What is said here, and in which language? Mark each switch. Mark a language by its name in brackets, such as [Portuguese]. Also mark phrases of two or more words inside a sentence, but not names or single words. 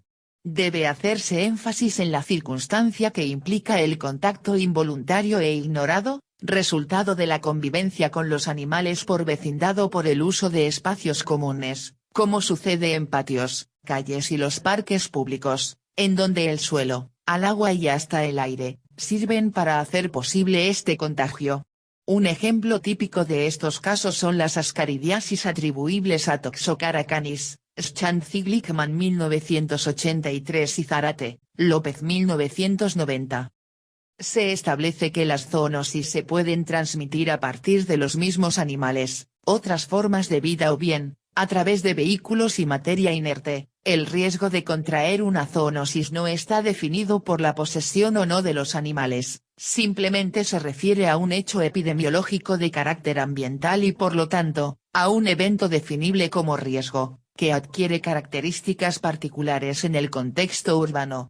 [Spanish] Debe hacerse énfasis en la circunstancia que implica el contacto involuntario e ignorado, resultado de la convivencia con los animales por vecindad o por el uso de espacios comunes, como sucede en patios, calles y los parques públicos, en donde el suelo, al agua y hasta el aire, sirven para hacer posible este contagio. Un ejemplo típico de estos casos son las ascaridiasis atribuibles a Toxocara canis, Schanzig-Glickman 1983 y Zárate, López 1990. Se establece que las zoonosis se pueden transmitir a partir de los mismos animales, otras formas de vida o bien, a través de vehículos y materia inerte. El riesgo de contraer una zoonosis no está definido por la posesión o no de los animales, simplemente se refiere a un hecho epidemiológico de carácter ambiental y por lo tanto, a un evento definible como riesgo, que adquiere características particulares en el contexto urbano.